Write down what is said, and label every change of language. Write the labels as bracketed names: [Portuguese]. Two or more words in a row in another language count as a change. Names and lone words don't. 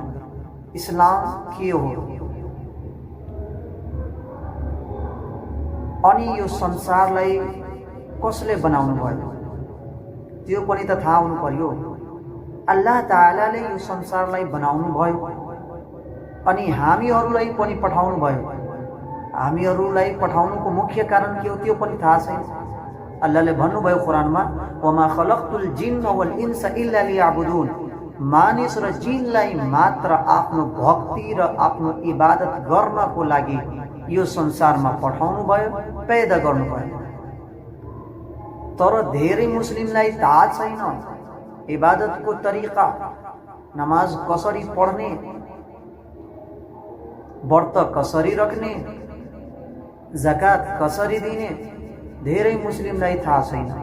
[Nepali] इस्लाम के हो अनि यो संसारलाई कसले बनाउनु भयो त्यो पनि त थाहा हुनु पर्यो। अल्लाह ताआलाले यो संसारलाई बनाउनु भयो अनि हामीहरूलाई पनि पठाउनु भयो। हामीहरूलाई पठाउनुको मुख्य कारण के हो त्यो पनि थाहा छैन। अल्लाहले भन्नुभयो कुरानमा, [Arabic] وما خلقت الجن والإنس إلا ليعبدون, [Nepali] मानिस र जिनलाई मात्र आफ्नो भक्ति र आफ्नो इबादत गर्नको लागि यो संसारमा पठाउनु भयो, पैदा गर्नुभयो। तर धेरै मुस्लिमलाई थाहा छैन इबादतको तरिका, नमाज कसरी पढ्ने, व्रत कसरी राख्ने, जकात कसरी दिने, धेरै मुस्लिमलाई थाहा छैन।